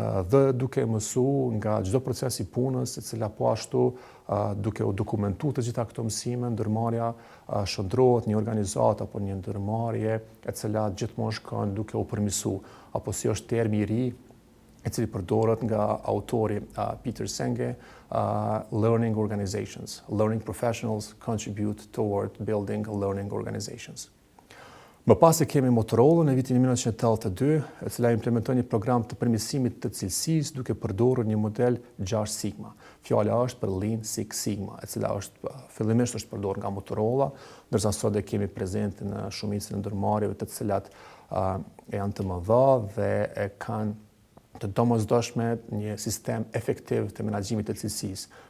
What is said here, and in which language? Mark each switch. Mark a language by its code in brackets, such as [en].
[sq] dhe duke mësu nga çdo proces i punës, e cila po ashtu duke u dokumentuar të gjitha këto mësime, ndërmarrja shndrohet një organizatë apo një ndërmarrje e cila gjithmonë shkon duke u përmirësuar, apo si është termi i ri e cili përdoret nga autori Peter Senge, learning organizations. [en] Learning professionals contribute toward building learning organizations. [sq] Më pas e kemi Motorola në vitin 1982, e cila implementoi një program të përmirësimit të cilësisë duke përdorur një model 6 Sigma. Fjala është për Lean Six Sigma, e cila fillimisht është përdorur nga Motorola, ndërsa sot e kemi prezente në shumicën e ndërmarrjeve të cilat janë të mëdha dhe e kanë të domosdoshme një sistem efektiv të menaxhimit të cilësisë.